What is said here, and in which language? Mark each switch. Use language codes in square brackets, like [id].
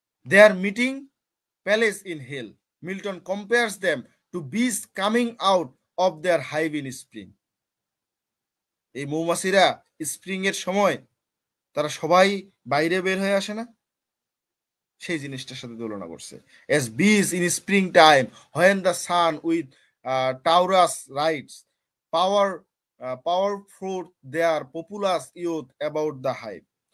[en] They are meeting palace in hell. Milton compares them to bees coming out of their hive in spring. [bn] এই মৌমাছিরা spring এর সময় তারা সবাই বাইরে বের হয়ে আসে না, সেই জিনিসটার সাথে তুলনা করছে। [en] As bees in spring time when the sun with Taurus rides power fruit their populous youth about the hive.